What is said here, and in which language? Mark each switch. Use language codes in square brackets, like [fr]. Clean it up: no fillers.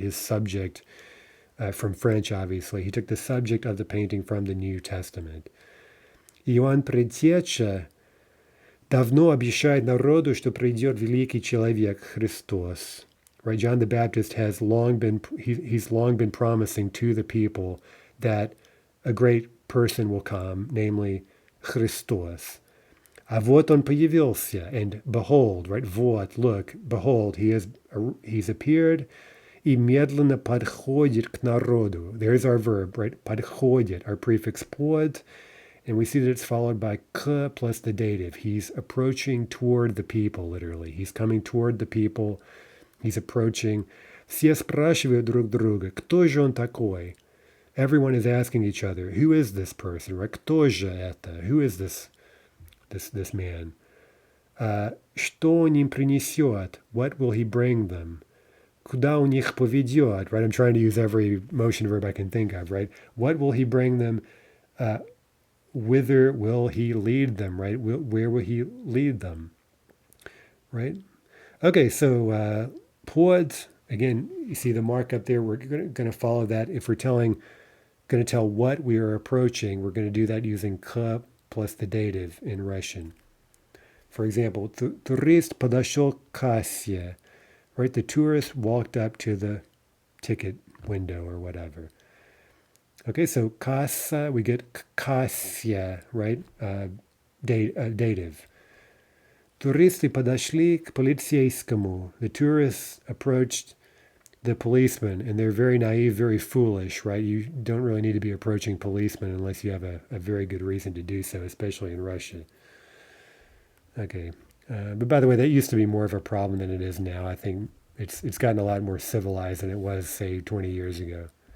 [en] His subject, from French, obviously. He took the subject of the painting from the New Testament. [ru] Иоанн Предтеча давно обещает народу, что придет великий человек Христос. [en] Right? John the Baptist has long been promising to the people that a great person will come, namely Christos. [ru] А вот он появился, [en] and behold, right? [ru] Вот, [en] look, behold, he's appeared, [ru] и медленно подходит к народу. [en] There's our verb, right? Подходит, our prefix pod. And we see that it's followed by k plus the dative. He's approaching toward the people, literally. He's coming toward the people. He's approaching. [ru] Все спрашивают друг друга, кто же он такой? [en] Everyone is asking each other, who is this person, right? [ru] Кто же это? [en] Who is this man? [ru] Что он им принесет? [en] What will he bring them? [ru] Куда он их поведет? [en] Right? I'm trying to use every motion verb I can think of, right? What will he bring them? Whither will he lead them, right? Where will he lead them, right? Okay, so pods, again, you see the mark up there. We're going to follow that. If we're going to tell what we are approaching, we're going to do that using k plus the dative in Russian. For example, [ru] турист подошел к кассе, right? [en] The tourist walked up to the ticket window or whatever. Okay, so kassa, we get kassya, right? Dative. [ru] Туристы подошли к полицейскому. [en] The tourists approached the policeman, and they're very naive, very foolish, right? You don't really need to be approaching policemen unless you have a very good reason to do so, especially in Russia. Okay, but by the way, that used to be more of a problem than it is now. I think it's gotten a lot more civilized than it was, say, 20 years ago.